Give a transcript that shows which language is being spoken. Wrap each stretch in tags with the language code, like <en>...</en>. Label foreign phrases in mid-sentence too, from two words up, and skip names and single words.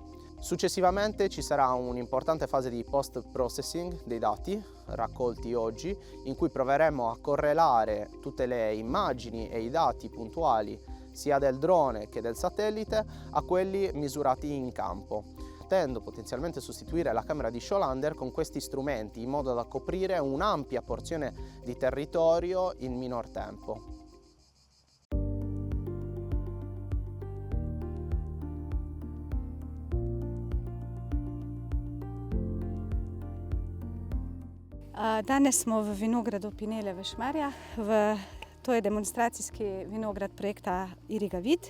<it>Successivamente ci sarà un'importante fase di post-processing dei dati raccolti oggi, in cui proveremo a correlare tutte le immagini e i dati puntuali sia del drone che del satellite a quelli misurati in campo, potendo potenzialmente sostituire la camera di Scholander con questi strumenti in modo da coprire un'ampia porzione di territorio in minor tempo.</it> <sl>Danes smo v vinogradu Pinele v Šmarjah. To je demonstracijski vinograd projekta Irrigavit.</sl>